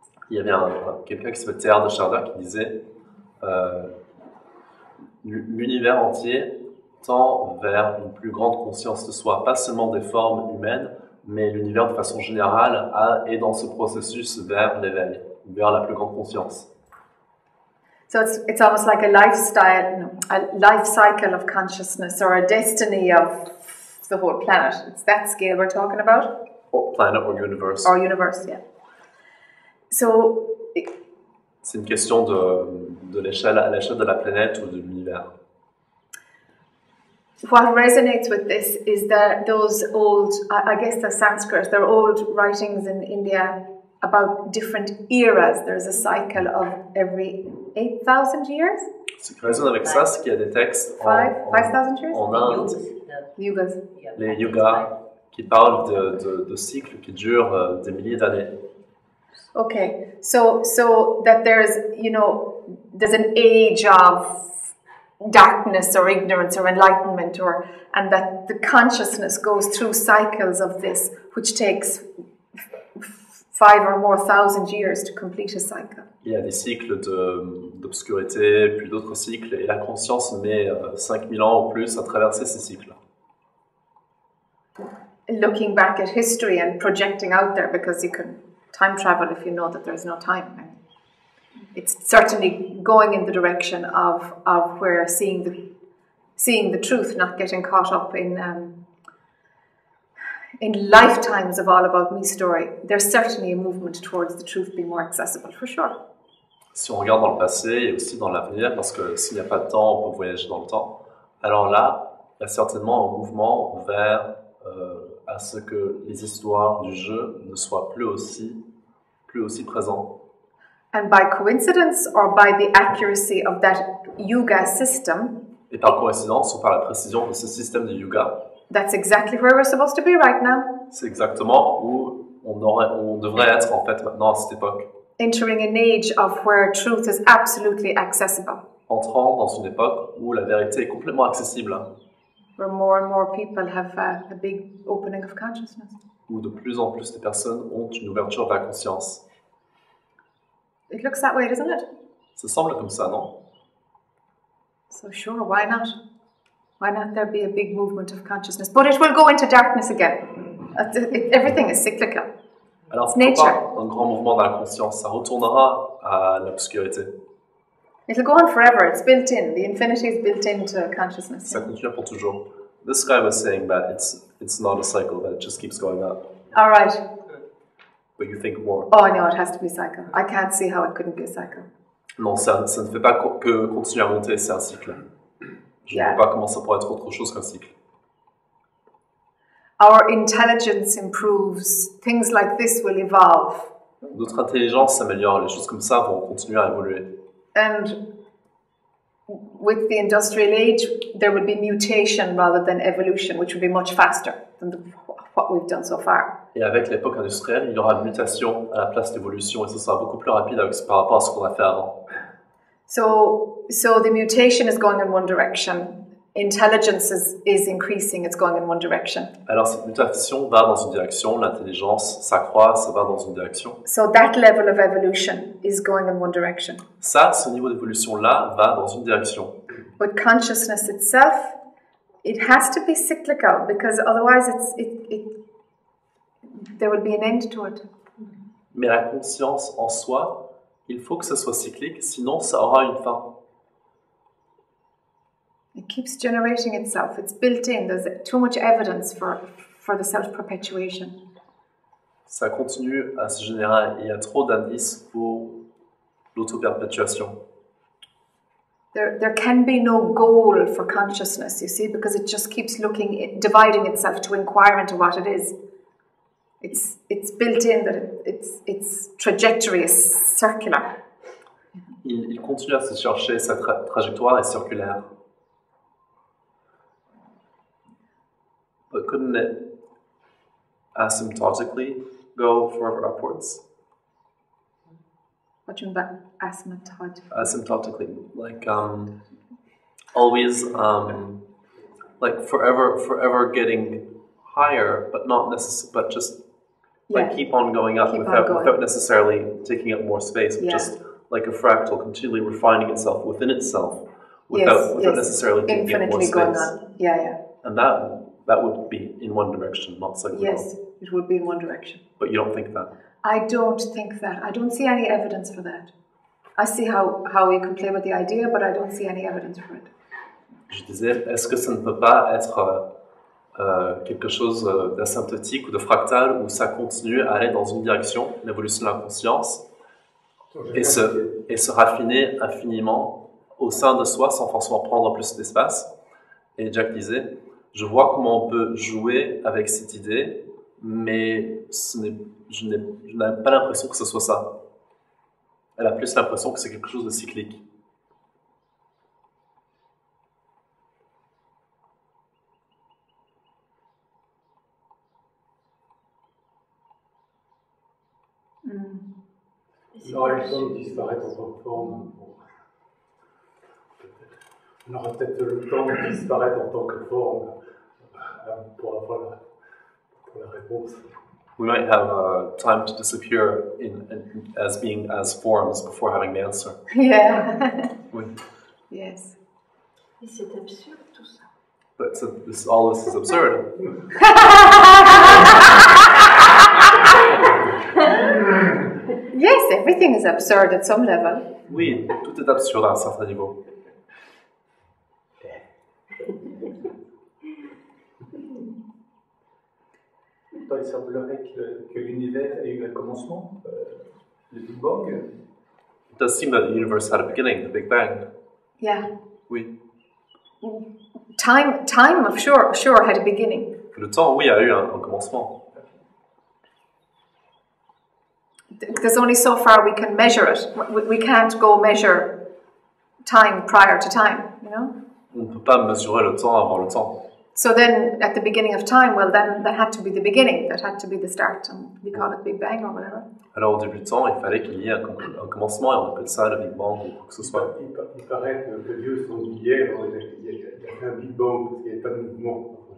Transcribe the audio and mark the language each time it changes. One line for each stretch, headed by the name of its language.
French: il y avait quelqu'un qui s'appelle Jac O'Keeffe qui disait l'univers entier tend vers une plus grande conscience de soi, pas seulement des formes humaines, mais l'univers de façon générale est dans ce processus vers l'éveil, vers la plus grande conscience.
English: So it's almost like a life cycle of consciousness or a destiny of the whole planet. It's that scale we're talking about. Or planet or universe. Or universe, yeah. So
French: c'est une question de l'échelle à l'échelle de la planète ou de l'univers.
English: What resonates with this is that those old, I guess they're Sanskrit, they're old writings in India about different eras. There's a cycle of every 8,000 years.
French: Ce qui résonne avec ça, c'est qu'il y a des textes
English: 5,000 years?
French: en Inde.
English: Yugas.
French: Les yogas qui parlent de cycles qui durent des milliers d'années.
English: Okay, so that there's an age of darkness or ignorance or enlightenment, and that the consciousness goes through cycles of this, which takes 5 or more thousand years to complete a cycle.
French: Il y a des cycles d'obscurité, puis d'autres cycles, et la conscience met 5000 ans ou plus à traverser ces cycles.
English: Looking back at history and projecting out there, because you can time travel if you know that there's no time. It's certainly going in the direction of where seeing the truth, not getting caught up in lifetimes of all about me story. There's certainly a movement towards the truth being more accessible, for sure.
French: Si on regarde dans le passé et aussi dans l'avenir, parce que s'il n'y a pas de temps, on peut voyager dans le temps, alors là, il y a certainement un mouvement vers à ce que les histoires du jeu ne soient plus aussi présentes.
English: And by coincidence or by the accuracy of that yuga system,
French: et par coïncidence ou par la précision de ce système de yoga,
English: that's exactly where we're supposed to be right now.
French: C'est exactement où on devrait être en fait maintenant à cette époque.
English: Entering an age of where truth is absolutely accessible.
French: Entrant dans une époque où la vérité est complètement accessible.
English: Where more and more people have a big opening of consciousness.
French: Où de plus en plus de personnes ont une ouverture vers la conscience.
English: It looks that way, doesn't it?
French: Ça semble comme ça, non?
English: So sure, why not? Why not there be a big movement of consciousness? But it will go into darkness again. Everything is cyclical.
French: Alors,
English: it's nature.
French: Un grand mouvement dans la conscience, ça retournera à l'obscurité.
English: It'll go on forever. It's built in. The infinity is built into consciousness.
French: Ça continue pour toujours.
English: This guy was saying that it's not a cycle, that it just keeps going up. All right. But you think more. Oh, no, it has to be a cycle. I can't see how it couldn't be a cycle.
French: Non, ça ne fait pas que continuer à monter, c'est un cycle. Je ne vois pas comment ça pourrait être autre chose qu'un cycle.
English: Our intelligence improves. Things like this will evolve.
French: Notre intelligence s'améliore, les choses comme ça vont continuer à évoluer.
English: And with the industrial age, there would be mutation rather than evolution, which would be much faster than what we've done so far.
French: Et avec l'époque industrielle, il y aura une mutation à la place d'évolution, et ça sera beaucoup plus rapide par rapport à ce qu'on a fait avant.
English: So the mutation is going in one direction. Intelligence is increasing, it's going in one direction.
French: Alors cette mutation va dans une direction, l'intelligence s'accroît, ça va dans une direction.
English: So that level of evolution is going in one direction.
French: Ça, ce niveau d'évolution-là va dans une direction.
English: But consciousness itself, it has to be cyclical, because otherwise there will be an end to it.
French: Mais la conscience en soi, il faut que ça soit cyclique, sinon ça aura une fin.
English: It keeps generating itself. It's built in. There's too much evidence for the self-perpetuation.
French: Ça continue à se générer. Il y a trop d'indices pour l'auto-perpétuation.
English: There can be no goal for consciousness, you see, because it just keeps dividing itself to inquire into what it is. It's built in that its trajectory is circular.
French: Il continue à se chercher, sa trajectoire est circulaire.
English: But couldn't it asymptotically go forever upwards? What do you mean by asymptotic? Asymptotically, like always, like forever getting higher, but not necessarily, but just like keep on going up without necessarily taking up more space, but just like a fractal, continually refining itself within itself, without necessarily taking up more space. Going on. Yeah. And that would be in one direction, not cyclical. Yes, it would be in one direction. But you don't think that? I don't think that. I don't see any evidence for that. I see how we can play with the idea, but I don't see any evidence for it.
French: Je disais, est-ce que ça ne peut pas être quelque chose d'asymptotique ou de fractal où ça continue à aller dans une direction, l'évolution de la conscience, et se raffiner infiniment au sein de soi sans forcément prendre plus d'espace? Et Jac disait, je vois comment on peut jouer avec cette idée, mais je n'ai pas l'impression que ce soit ça. Elle a plus l'impression que c'est quelque chose de cyclique. On aura le temps de disparaître en tant que forme. On aura peut-être le temps de disparaître en tant que forme pour avoir la réponse.
English: We might have time to disappear as being as forms before having the answer. Yeah.
French: Oui.
English: Yes.
French: Et c'est absurde tout ça.
English: But all this is absurd. Yes, everything is absurd at some level.
French: Oui, tout est absurde à un certain niveau. Il semblerait que l'univers ait eu un commencement, le Big Bang.
English: It does seem that the universe had a beginning, the Big Bang. Yeah.
French: Oui.
English: Time of sure had a beginning.
French: Le temps, oui, a eu un commencement.
English: There's only so far we can measure it. We can't go measure time prior to time, you know?
French: On ne peut pas mesurer le temps avant le temps.
English: So then, at the beginning of time, well, then that had to be the beginning. That had to be the start, and we call it Big Bang or whatever.
French: Alors au début du temps, il fallait qu'il y ait un commencement et on appelle ça le Big Bang ou quoi que ce soit. Il paraît que Dieu s'ennuyait, alors il y a fait un Big Bang parce qu'il n'y avait pas de mouvement.